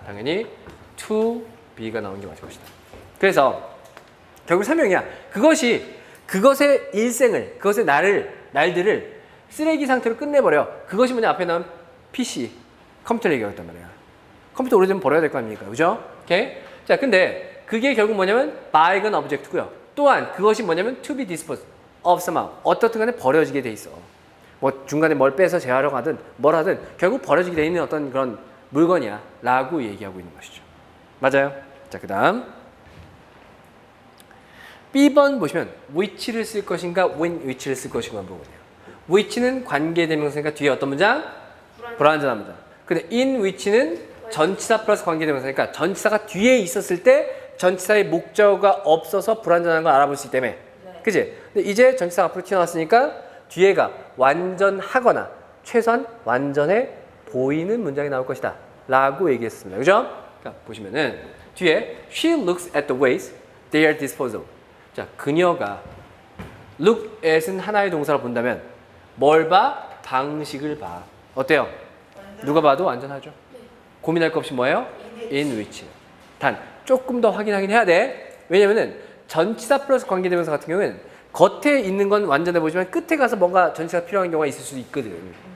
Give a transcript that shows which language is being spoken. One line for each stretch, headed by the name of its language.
Korean: 당연히 to be가 나오는 게 맞을 것이다. 그래서 결국 설명이야. 그것의 일생을, 그것의 날들을 쓰레기 상태로 끝내버려. 그것이 뭐냐? 앞에 나온 PC, 컴퓨터를 얘기하겠단 말이야. 컴퓨터 오래되면 버려야 될 거 아닙니까? 그죠? 오케이? 자, 근데 그게 결국 뭐냐면 bygone object 고요.
English: 또한 그것이 뭐냐면 to be disposed of somehow.
Korean: 어떻든 간에 버려지게 돼 있어. 뭐 중간에 뭘 빼서 재활용 하든 뭘 하든 결국 버려지게 돼 있는 어떤 그런 물건이야 라고 얘기하고 있는 것이죠. 맞아요? 자, 그 다음 B번 보시면 which를 쓸 것인가 when which를 쓸 것인가 물어보네요. which는 관계대명사니까 뒤에 어떤 문장? 불완전한 문장. 근데 in which는 전치사 플러스 관계대명사니까 전치사가 뒤에 있었을 때 전치사의 목적어가 없어서 불완전한 걸 알아볼 수 있기 때문에. 네. 그치? 근데 이제 전치사가 앞으로 튀어나왔으니까 뒤에가 완전하거나 최소한 완전해 보이는 문장이 나올 것이다 라고 얘기했습니다. 그죠?
English: 자, 보시면은 뒤에 she looks at the ways they are disposed of.
Korean: 자, 그녀가 look at은 하나의 동사로 본다면 뭘 봐? 방식을 봐. 어때요? 누가 봐도 완전하죠? 고민할 거 없이 뭐예요? in which. 단 조금 더 확인하긴 해야 돼. 왜냐면은 전치사 플러스 관계대명사 같은 경우는 겉에 있는 건 완전해 보이지만 끝에 가서 뭔가 전치사가 필요한 경우가 있을 수도 있거든.